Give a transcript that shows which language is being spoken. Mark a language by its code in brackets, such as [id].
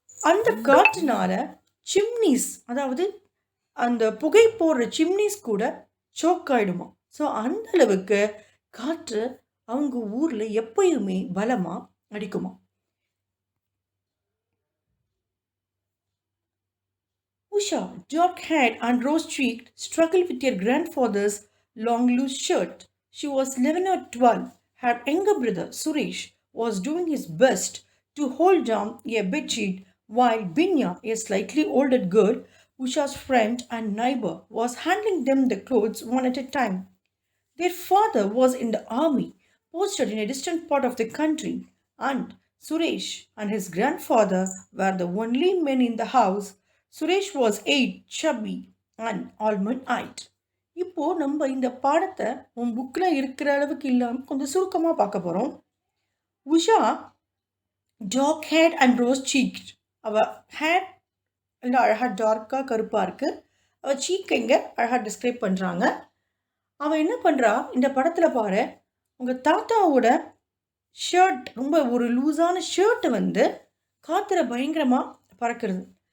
[ta] அந்த காற்றுனால சிம்னிஸ், அதாவது அந்த புகை போடுற சிம்னிஸ் கூட சோக் ஆகிடுமா. ஸோ அந்த அளவுக்கு காற்று அவங்க ஊரில் எப்பயுமே பலமாக அடிக்குமா. [en] Usha, dark-haired and rose-cheeked, struggled with her grandfather's long loose shirt. She was 11 or 12. Her younger brother, Suresh, was doing his best to hold down a bedsheet, while Binya, a slightly older girl, Usha's friend and neighbor, was handing them the clothes one at a time. Their father was in the army, posted in a distant part of the country, and Suresh and his grandfather were the only men in the house. Suresh was 8, chubby and almond-eyed. [ta] இப்போது நம்ம இந்த பாடத்தை உன் புக்கில் இருக்கிற அளவுக்கு இல்லாமல் கொஞ்சம் சுருக்கமாக பார்க்க போகிறோம். [en] Usha dark hat and rose cheek. [ta] அவள் ஹேட் எல்லாம் அழகாக டார்க்காக கருப்பாக இருக்குது. அவள் சீக்கை இங்கே அழகாக டிஸ்கிரைப் பண்ணுறாங்க. அவள் என்ன பண்ணுறா, இந்த படத்தில் பாரு, உங்கள் தாத்தாவோட ஷர்ட், ரொம்ப ஒரு லூஸான ஷர்ட்டை காற்றுல பயங்கரமாக பறக்கிறது.